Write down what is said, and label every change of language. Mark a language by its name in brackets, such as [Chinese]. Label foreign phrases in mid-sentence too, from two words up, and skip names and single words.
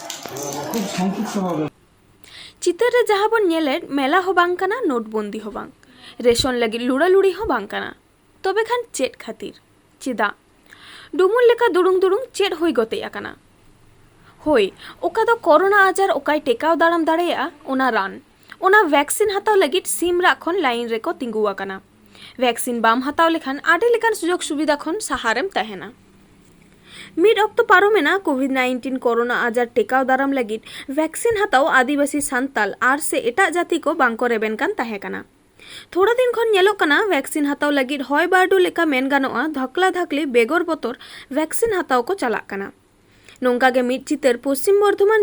[Bangla] খুব সংক্ষিপ্তভাবে [Santali] चितर रे जहाँ बन नेलेर मेला हो बांग कना नोटबंदी हो बांग रेशन लगी लुड़ालुड़ी हो बांग कना तबे खान चेट खातिर चिदा डुमुल लेका दुड़ुंग दुड़ुंग चेट होई गते याकना होई ओका दो कोरोना आजार ओकाय टेकाव दाराम दाड़ेया ओना रान ओना वैक्सीन हताव लगिट सिमरा खन लाइन रेको तिंगु आकना वैक्सीन बाम हताव लेखान आडे लेखान सुजोग सुविधा खन सहारेम तहेना मिड अक्तो पारोमेना कोविड-19 कोरोना आजार टेकाव दाराम लगिट वैक्सीन हताव आदिवासी सान्ताल आर से एटा जाति को बांको रेबेन कान ताहे कना थोड़ा दिन खन नेलो कना वैक्सीन हताव लगिट हय बारडू लेका मेन गानोआ धकला धकली बेगर बतर वैक्सीन हताव को चलाक कना नोंकागे मिड चितर पश्चिम बर्धमान